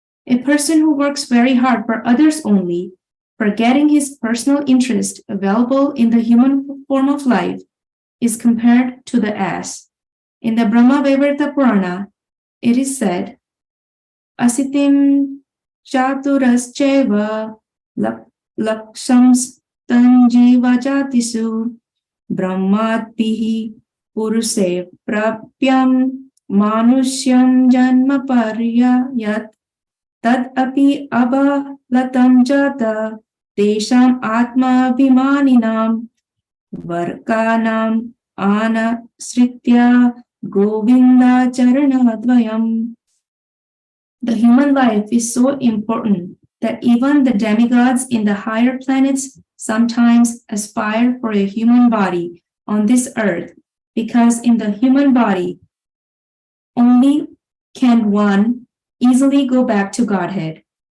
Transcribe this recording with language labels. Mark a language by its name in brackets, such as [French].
[English] A person who works very hard for others only, forgetting his personal interest available in the human form of life, is compared to the ass. In the Brahma Vaivarta Purana, it is said, [Sanskrit] Asitim chaturascheva lakshams जीवजातिषु ब्रह्माद्भिः पुरुषे प्राप्यं मानुष्यं जन्म पर्ययत् तदपि अबलतं जाता तेषाम् आत्माभिमानिनां वर्गाणाम् आनश्रित्य गोविन्दाचरणद्वयम्. [English] The human life is so important that even the demigods in the higher planets sometimes aspire for a human body on this earth, because in the human body only can one easily go back to Godhead.